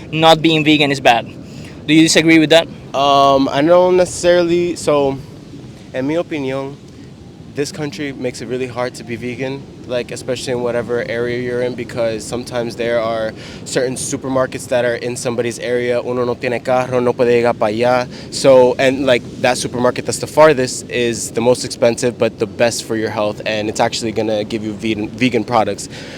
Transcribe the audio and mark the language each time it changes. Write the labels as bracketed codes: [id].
[en] Not being vegan is bad. Do you disagree with that? I don't necessarily. So, in my opinion, this country makes it really hard to be vegan, like especially in whatever area you're in, because sometimes there are certain supermarkets that are in somebody's area. [es] Uno no tiene carro, no puede llegar para allá. [en] So, and like that supermarket that's the farthest is the most expensive, but the best for your health, and it's actually gonna give you vegan products.